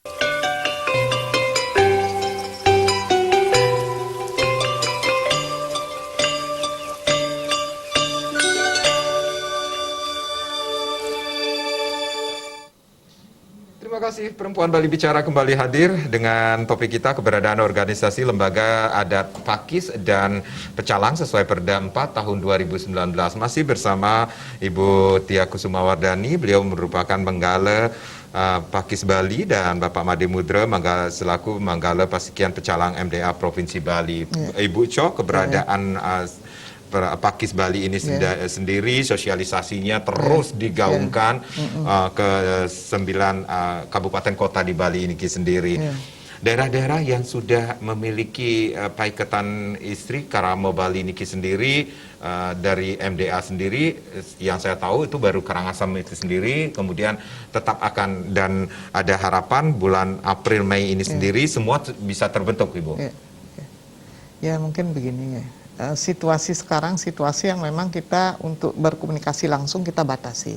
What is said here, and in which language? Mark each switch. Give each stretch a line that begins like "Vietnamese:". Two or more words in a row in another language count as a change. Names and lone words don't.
Indonesian: Terima kasih, Perempuan Bali Bicara kembali hadir dengan topik kita keberadaan organisasi lembaga adat Pakis dan Pecalang sesuai Perda 4 tahun 2019. Masih bersama Ibu Tia Kusumawardani, beliau merupakan Manggala Pakis Bali, dan Bapak Made Mudra selaku Manggala Pasikian Pecalang MDA Provinsi Bali. Ibu Cok, keberadaan Pakis Bali ini sendiri sosialisasinya terus digaungkan ke 9 kabupaten kota di Bali ini sendiri. Daerah-daerah yang sudah memiliki paiketan istri Karamo Bali niki sendiri, dari MDA sendiri yang saya tahu itu baru Karangasem itu sendiri, kemudian tetap akan, dan ada harapan bulan April Mei ini sendiri semua bisa terbentuk, Ibu. Ya mungkin begini ya. Situasi sekarang situasi yang memang kita untuk berkomunikasi langsung kita batasi.